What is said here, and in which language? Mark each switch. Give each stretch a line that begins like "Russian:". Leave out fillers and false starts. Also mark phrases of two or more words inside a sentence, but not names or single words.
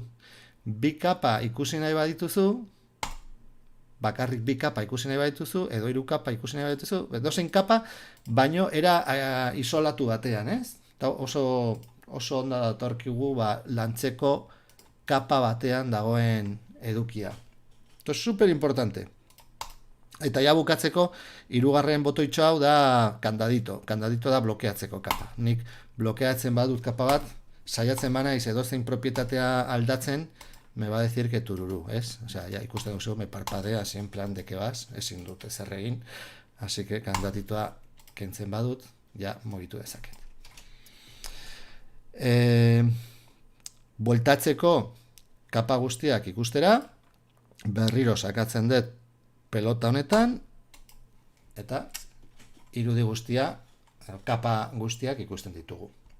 Basque: Bi kapa ikusi nahi badituzu, bakarrik bi kapa ikusi nahi badituzu, edo hiru kapa ikusi nahi badituzu, edozein kapa, baino era isolatu batean, ez? Oso onda datorkigu lantzeko kapa batean dagoen edukia.
Spanish: Esto es super importante.
Basque: Eta ja bukatzeko, hirugarren botoitxo hau da kandadito. Kandadito da blokeatzeko kapa. Nik blokeatzen badut kapa bat, saiatzen banaiz edozein propietatea aldatzen,
Spanish: me va a decir que tururu, ¿es? O sea,
Basque: ya ikusten duzu,
Spanish: me parpadea, en plan de que vas,
Basque: ezin dut ezer egin,
Spanish: así que
Basque: kandidatitoa kentzen badut, ja mugitu dezaket. Bueltatzeko kapa guztiak ikustera, berriro sakatzen dut pelota honetan, eta irudi guztia, kapa guztiak ikusten ditugu.